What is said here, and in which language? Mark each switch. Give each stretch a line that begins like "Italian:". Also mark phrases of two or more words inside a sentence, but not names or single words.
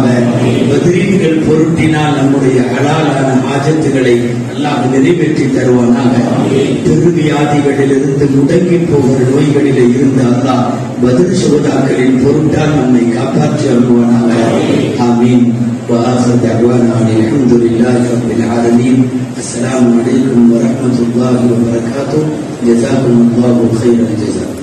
Tamil: பத்ரீன்கள் பொருட்டினால் நம்முடைய ஹலாலான ஆஜத்துகளை அல்லாஹ் நிறைவேற்றி தருவானாக. பெருவியாதிகளிலிருந்து முடங்கி போகிற நோய்களிலே இருந்து அல்லாஹ் பதில் சுகதாக்களின் பொருட்டால் நம்மை காப்பாற்றி அருள்வானாக. ஆமீன்.
Arabic: وآخر دعوانا أن الحمد لله رب العالمين. السلام عليكم ورحمة الله وبركاته. جزاكم الله خير الجزاء.